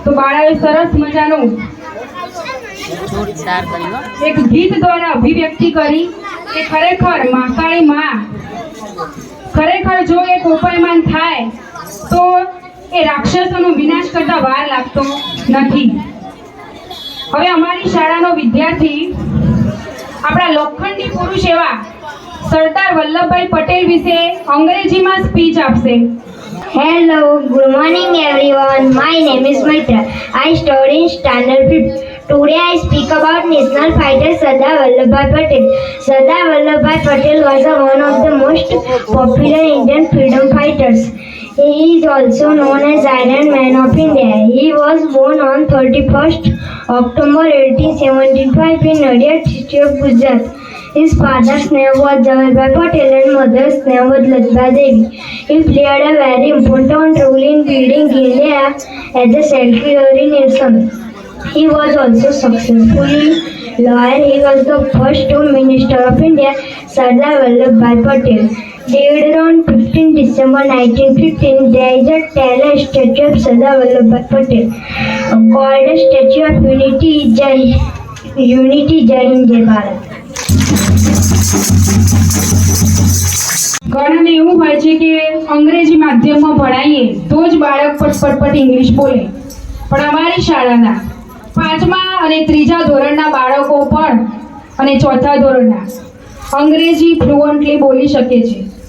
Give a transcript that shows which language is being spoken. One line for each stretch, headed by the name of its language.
Gujarati: તો બાળાએ સરસ મજાનું એક ગીત દ્વારા અભિવ્યક્તિ કરી કે ખરેખર મહાકાળી માં ખરેખર જો એ કોપાયમાન થાય તો એ રાક્ષસોનો વિનાશ કરતા વાર લાગતો નથી. હવે અમારી શાળાનો વિદ્યાર્થી આપણા લોખંડી પુરુષ એવા સરદાર વલ્લભભાઈ પટેલ વિશે અંગ્રેજીમાં સ્પીચ આપશે.
English: Hello, good morning everyone. My name is Maitra. I study in standard 5th. Today I speak about national fighter Sardar Vallabhbhai Patel. Sardar Vallabhbhai Patel was one of the most popular Indian freedom fighters. He is also known as Iron Man of India. He was born on 31st October 1875 in Nadiad city of Gujarat. His father's name was Jawaharlal Patel and mother's name was Latba Devi. He played a very important role in building India as a self-governing nation. He was also successfully lawyer. He was the first Home Minister of India, Sardar Vallabhbhai Patel. Died on 15 December 1915, there is a tall statue of Sardar Vallabhbhai Patel called a Statue of Unity. Jai Hind, Jai Bharat.
Gujarati: ઘણાને એવું હોય છે કે અંગ્રેજી માધ્યમમાં ભણાવીએ તો જ બાળક પટપટ ઇંગ્લિશ બોલે, પણ અમારી શાળાના 5મા અને 3જા ધોરણના બાળકો પણ અને 4થા ધોરણના અંગ્રેજી ફ્લુઅન્ટલી બોલી શકે છે.